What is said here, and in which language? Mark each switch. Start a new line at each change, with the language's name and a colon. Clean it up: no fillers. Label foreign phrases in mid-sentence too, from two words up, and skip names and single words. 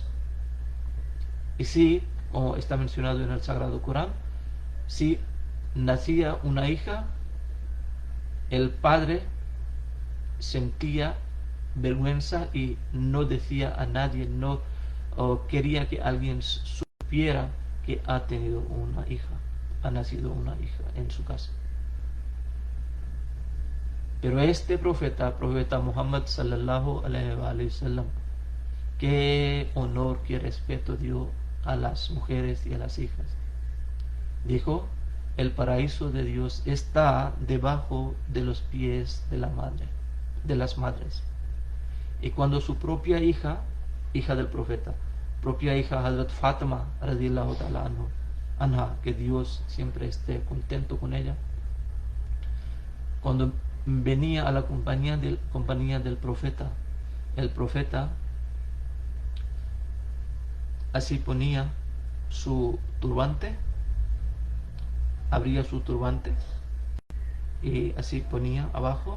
Spanish: Y si, como está mencionado en el Sagrado Corán, si nacía una hija, el padre sentía vergüenza y no decía a nadie, no quería que alguien supiera que ha tenido una hija, ha nacido una hija en su casa. Pero este profeta Muhammad
Arabic: صلى الله عليه وسلم,
Spanish: qué honor, qué respeto dio a las mujeres y a las hijas. Dijo: el paraíso de Dios está debajo de los pies de las madres. Y cuando su propia hija del profeta, propia hija Hazrat Fatima
Arabic: رضي الله تعالى عنها,
Spanish: que Dios siempre esté contento con ella, cuando venía a la compañía del profeta, el profeta así ponía su turbante, abría su turbante y así ponía abajo.